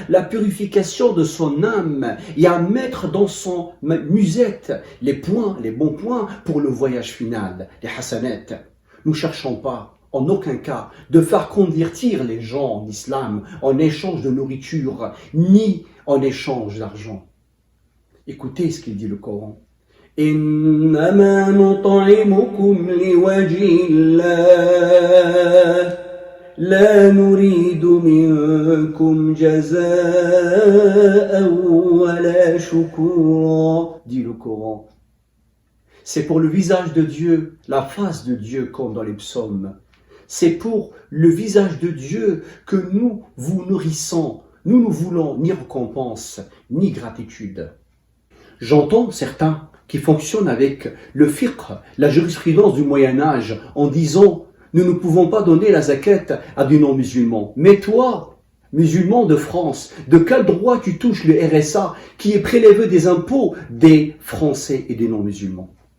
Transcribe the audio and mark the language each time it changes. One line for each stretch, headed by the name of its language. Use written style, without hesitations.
French: La purification de son âme et à mettre dans son musette les bons points pour le voyage final, les hasanat. Nous ne cherchons pas, en aucun cas, de faire convertir les gens en islam en échange de nourriture, ni en échange d'argent. Écoutez ce qu'il dit le Coran.
Arabic: إنما نطعمكم لوجه الله لا نريد منكم جزاء ولا شكورا,
French: dit le Coran. C'est pour le visage de Dieu, la face de Dieu comme dans les psaumes. C'est pour le visage de Dieu que nous vous nourrissons. Nous ne voulons ni récompense, ni gratitude. J'entends certains qui fonctionnent avec le fiqh, la jurisprudence du Moyen-Âge, en disant « Nous ne pouvons pas donner la zakat à des non-musulmans. » Mais toi, musulman de France, de quel droit tu touches le RSA qui est prélevé des impôts des Français et des non-musulmans?